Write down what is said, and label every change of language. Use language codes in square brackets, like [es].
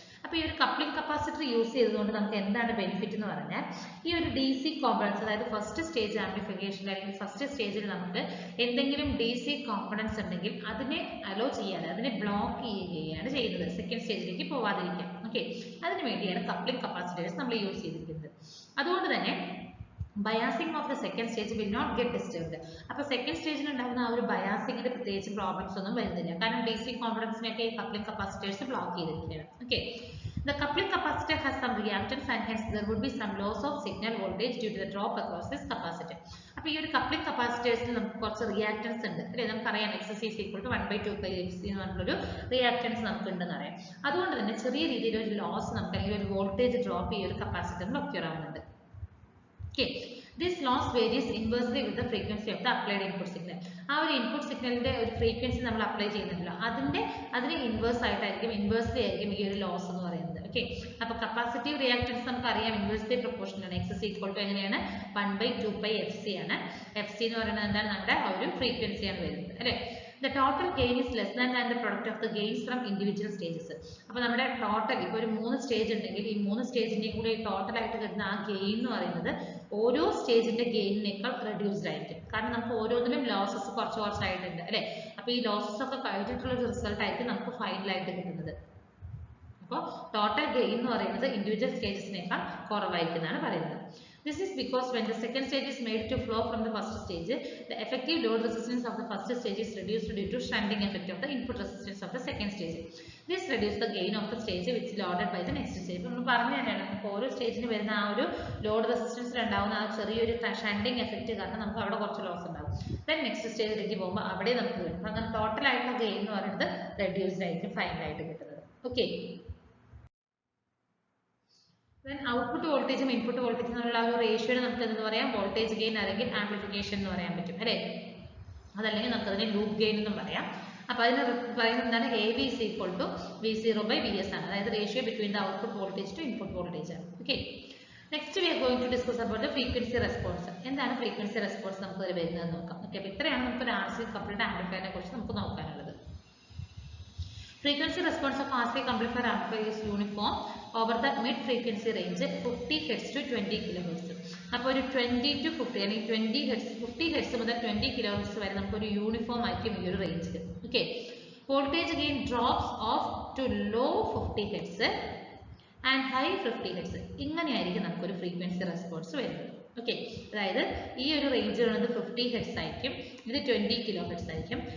[ml] അപ്പോൾ ഈ ഒരു കപ്ലിംഗ് കപ്പാസിറ്റർ യൂസ് ചെയ്തുകൊണ്ട് നമുക്ക് എന്താണ് ബെനിഫിറ്റ് എന്ന് പറഞ്ഞാൽ, ഈ ഒരു DC കോമ്പണൻസ് അതായത് ഫസ്റ്റ് സ്റ്റേജ് ആംപ്ലിഫിക്കേഷൻ അല്ലെങ്കിൽ ഫസ്റ്റ് സ്റ്റേജിൽ നമുക്ക് എന്തെങ്കിലും DC കോമ്പണൻസ് ഉണ്ടെങ്കിൽ അതിനെ അലോ ചെയ്യാതെ അതിനെ ബ്ലോക്ക് ചെയ്യുകയാണ് ചെയ്യുന്നത്, സെക്കൻഡ് സ്റ്റേജിലേക്ക് പോവാതിരിക്കാൻ. ഓക്കെ, അതിനു വേണ്ടിയാണ് കപ്ലിംഗ് കപ്പാസിറ്റേഴ്സ് നമ്മൾ യൂസ് ചെയ്തിരിക്കുന്നത്. അതുകൊണ്ട് തന്നെ [en] Biasing of the second stage will not get disturbed. [ml] അപ്പോൾ സെക്കൻഡ് സ്റ്റേജിൽ ഉണ്ടാകുന്ന ആ ഒരു ബയാസിംഗിന്റെ പ്രത്യേകിച്ച് പ്രോബ്ലംസ് ഒന്നും വരുന്നില്ല, കാരണം DC കോമ്പണൻസിനെയൊക്കെ ഈ കപ്ലിംഗ് കപ്പാസിറ്റേഴ്സ് ബ്ലോക്ക് ചെയ്തിരിക്കുകയാണ്. [en] Okay, the coupling capacitor has some reactance and hence there would be some loss of signal voltage due to the drop across this capacitor. [ml] അപ്പോൾ ഈ ഒരു കപ്ലിംഗ് കപ്പാസിറ്റേഴ്സിൽ നമുക്ക് കുറച്ച് റിയാക്ടൻസ് ഉണ്ട് അല്ലേ, നമുക്കറിയാം XC = 1/2πfc എന്ന് പറഞ്ഞൊരു റിയാക്ടൻസ് നമുക്ക് ഉണ്ടെന്ന് അറിയാം. അതുകൊണ്ട് തന്നെ ചെറിയ രീതിയിൽ ഒരു ലോസ് നമുക്ക് അല്ലെങ്കിൽ ഒരു വോൾട്ടേജ് ഡ്രോപ്പ് ഈ ഒരു കപ്പാസിറ്ററിൽ ഒക്യൂർ ആവുന്നുണ്ട്. [en] Okay, this loss varies inversely with the frequency of the applied input signal. [ml] ആ ഒരു ഇൻപുട്ട് സിഗ്നലിന്റെ ഒരു ഫ്രീക്വൻസി നമ്മൾ അപ്ലൈ ചെയ്യുന്നുണ്ടല്ലോ, അതിന് ഇൻവേഴ്സ് ആയിട്ടായിരിക്കും, ഇൻവേഴ്സ്ലി ആയിരിക്കും ഈ ഒരു ലോസ് എന്ന് പറയുന്നത്. ഓക്കെ, അപ്പോൾ കപ്പാസിറ്റീവ് റിയാക്ടൻസ് നമുക്കറിയാം ഇൻവേഴ്സ്ലി പ്രൊപ്പോർഷണൽ ആണ്. XC = എങ്ങനെയാണ് 1/2πfc ആണ്. FC എന്ന് പറയുന്നത് എന്താണ്, നമ്മുടെ ആ ഒരു ഫ്രീക്വൻസിയാണ് വരുന്നത് അല്ലേ. [en] The total gain is less than the product of the gains from individual stages. [ml] അപ്പോൾ നമ്മുടെ ടോട്ടൽ ഇപ്പോൾ ഒരു 3 സ്റ്റേജ് ഉണ്ടെങ്കിൽ ഈ 3 സ്റ്റേജിന്റെയും കൂടി ടോട്ടൽ ആയിട്ട് കിട്ടുന്ന ആ ഗെയിൻ എന്ന് പറയുന്നത് ഓരോ സ്റ്റേജിന്റെ ഗെയിനിനേക്കാൾ റെഡ്യൂസ്ഡ് ആയിരിക്കും. കാരണം നമുക്ക് ഓരോന്നിലും ലോസസ് കുറച്ചായിട്ടുണ്ട് അല്ലേ. അപ്പോൾ ഈ ലോസസ് ഒക്കെ കഴിഞ്ഞിട്ടുള്ള ഒരു റിസൾട്ട് ആയിരിക്കും നമുക്ക് ഫൈനലായിട്ട് കിട്ടുന്നത്. അപ്പോൾ ടോട്ടൽ ഗെയിൻ എന്ന് പറയുന്നത് ഇൻഡിവിജ്വൽ സ്റ്റേജസിനേക്കാൾ കുറവായിരിക്കുന്നതാണ് പറയുന്നത്. [en] This is because when the second stage is made to flow from the first stage, the effective load resistance of the first stage is reduced due to shunting effect of the input resistance of the second stage. This reduces the gain of the stage which is loaded by the next stage. [ml] നമ്മൾ പറഞ്ഞു തന്നെയാണ് നമുക്ക് ഓരോ സ്റ്റേജിന് വരുന്ന ആ ഒരു load റെസിസ്റ്റൻസിൽ ഉണ്ടാവുന്ന ആ ചെറിയൊരു ഷണ്ടിങ് എഫക്റ്റ് കാരണം നമുക്ക് അവിടെ കുറച്ച് ലോസ് ഉണ്ടാവും. ദെൻ നെക്സ്റ്റ് സ്റ്റേജിലേക്ക് പോകുമ്പോൾ അവിടെ നമുക്ക് വരും. അങ്ങനെ ടോട്ടൽ ആയിട്ടുള്ള ഗെയിൻ എന്ന് പറയുന്നത് റെഡ്യൂസ്ഡ് ആയിരിക്കും ഫൈനലായിട്ട് കിട്ടുന്നത്. ഓക്കെ, then ഔട്ട്പുട്ട് വോൾട്ടേജും ഇൻപുട്ട് വോൾട്ടേജും തമ്മിലുള്ള ആ ഒരു റേഷ്യോനെ നമുക്ക് എന്ത് പറയാം, വോൾട്ടേജ് ഗെയിൻ അല്ലെങ്കിൽ ആംപ്ലിഫിക്കേഷൻ എന്ന് പറയാൻ പറ്റും അല്ലേ. അതല്ലെങ്കിൽ നമുക്ക് അതിനെ ലൂപ്പ് ഗെയിൻ എന്നും പറയാം. അപ്പോൾ അതിന് പറയുന്നത് എന്താണ്, AB = V0/Vs ആണ്. [en] അതായത് ratio between the output voltage to input voltage ആണ്. Okay, next we are going to discuss about the frequency response. [ml] എന്താണ് ഫ്രീക്വൻസി റെസ്പോൺസ് നമുക്ക് ഇതിൽ വരുന്നത് നോക്കാം. ഓക്കെ, അപ്പോൾ ഇത്രയാണ് നമുക്ക് ഒരു RC കപ്പിൾഡ് ആംപ്ലിഫയറിനെ കുറിച്ച് നമുക്ക് നോക്കാനുള്ളത്. [en] Frequency response of RC amplifier amplifier is uniform over the mid frequency range 50 Hz to 20 kHz. [ml] അപ്പോൾ ഒരു 20 to 50 അല്ലെങ്കിൽ 20 Hz 50 Hz മുതൽ 20 kHz വരെ നമുക്ക് ഒരു യൂണിഫോം ആയിരിക്കും ഈ ഒരു റേഞ്ചിൽ. [en] Okay, voltage gain drops off to low 50 Hz and high 50 Hz. [ml] ഇങ്ങനെയായിരിക്കും നമുക്കൊരു ഫ്രീക്വൻസി റെസ്പോൺസ് വരുന്നത്. ഓക്കെ, അതായത് ഈ ഒരു റേഞ്ച് വരുന്നത് 50 Hz ആയിരിക്കും, ഇത് 20 kHz ആയിരിക്കും.